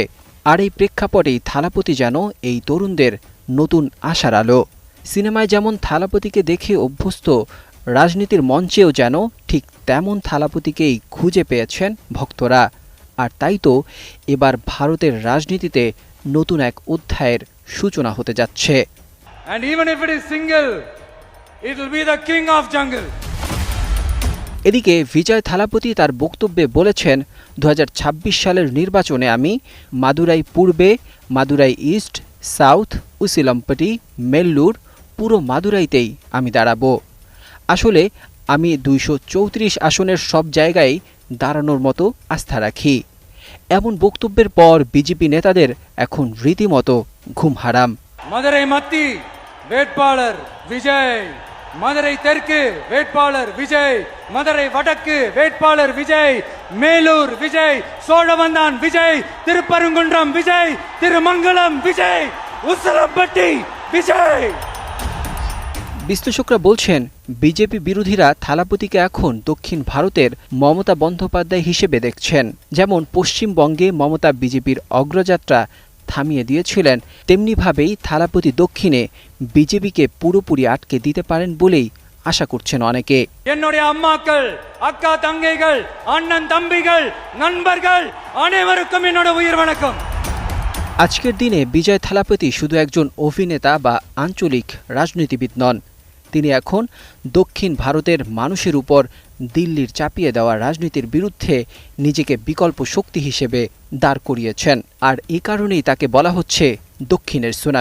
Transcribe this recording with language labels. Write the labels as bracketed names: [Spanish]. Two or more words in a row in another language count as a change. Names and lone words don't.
[Bangla] আর এই প্রেক্ষাপটেই থালাপতি যেন এই তরুণদের নতুন আশার আলো। সিনেমায় যেমন থালাপতিকে দেখে অভ্যস্ত, রাজনীতির মঞ্চেও যেন ঠিক তেমন থালাপতিকেই খুঁজে পেয়েছেন ভক্তরা। আর তাই তো এবার ভারতের রাজনীতিতে নতুন এক অধ্যায়ের সূচনা হতে যাচ্ছে। [English] And even if it is single, it will be the king of jungle. [Bangla] এদিকে বিজয় থালাপতি তার বক্তব্যে বলেছেন, ২০২৬ সালের নির্বাচনে আমি মাদুরাই পূর্বে, মাদুরাই ইস্ট, সাউথ, উসিলম্পটি, মেল্লুর, পুরো মাদুরাইতেই আমি দাঁড়াবো। আসলে আমি ২৩৪ আসনের সব জায়গায় দাঁড়ানোর মতো আস্থা রাখি। এমন বক্তব্যের পর বিজেপি নেতাদের এখন রীতিমতো ঘুম হারাম। [Tamil] மதுரை மத்தி வேட்பாளர் விஜய், மதுரை தெற்கு வேட்பாளர் விஜய், மதுரை வடக்கு வேட்பாளர் விஜய், மேலூர் விஜய், சோழவந்தான் விஜய், திருப்பரங்குன்றம் விஜய், திருமங்கலம் விஜய், உசலம்பட்டி விஜய்। [Bangla] বিশ্লেষকরা বলছেন, বিজেপি বিরোধীরা থালাপতিকে এখন দক্ষিণ ভারতের মমতা বন্দ্যোপাধ্যায় হিসেবে দেখছেন। যেমন পশ্চিমবঙ্গে মমতা বিজেপির অগ্রযাত্রা থামিয়ে দিয়েছিলেন, তেমনিভাবেই থালাপতি দক্ষিণে বিজেপিকে পুরোপুরি আটকে দিতে পারেন বলেই আশা করছেন অনেকে। [Tamil] என்னுடைய அம்மாக்கள், அக்கா தங்கைகள், அண்ணன் தம்பிகள், நண்பர்கள் அனைவருக்கும் என்னோட உயிர் வணக்கம்। [Bangla] আজকের দিনে বিজয় থালাপতি শুধু একজন অভিনেতা বা আঞ্চলিক রাজনীতিবিদ নন, তিনি এখন দক্ষিণ ভারতের মানুষের উপর দিল্লির চাপিয়ে দেওয়া রাজনীতির বিরুদ্ধে নিজেকে বিকল্প শক্তি হিসেবে দাঁড় করিয়েছেন। আর এই কারণেই তাকে বলা হচ্ছে দক্ষিণের সুনামি।